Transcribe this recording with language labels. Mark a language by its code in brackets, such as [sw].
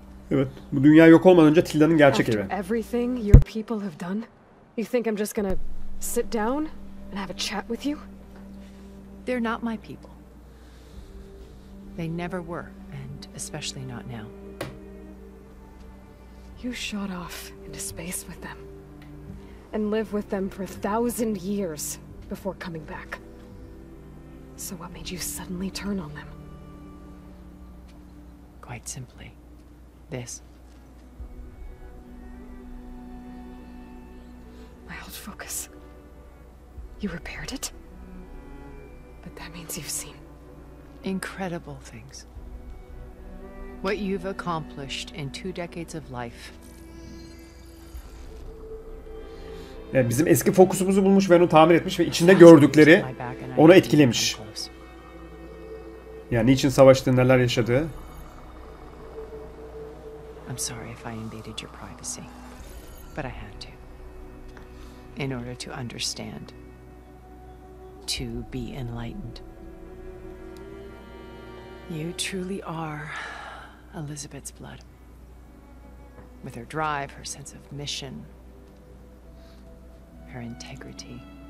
[tr] Evet, bu dünya yok olmadan önce Tilda'nın gerçek evi. [en] Everything your people have done, you think I'm just gonna sit down and have a chat with you? They're not my people. They never were, and especially not now. You shot off into space with them, and lived with them for 1,000 years before coming back. So what made you suddenly turn on them? Quite simply, this. My old focus. You repaired it? But that means you've seen incredible things. What you've accomplished in 2 decades of life. [tr] Yani bizim eski fokusumuzu bulmuş ve onu tamir etmiş ve içinde gördükleri onu etkilemiş. Yani niçin savaştığı, neler yaşadığı. [en] I'm sorry if I invaded your privacy, but I had to. In order to understand, to be enlightened. You truly are Elizabeth's blood. With her drive, her sense of mission, her integrity.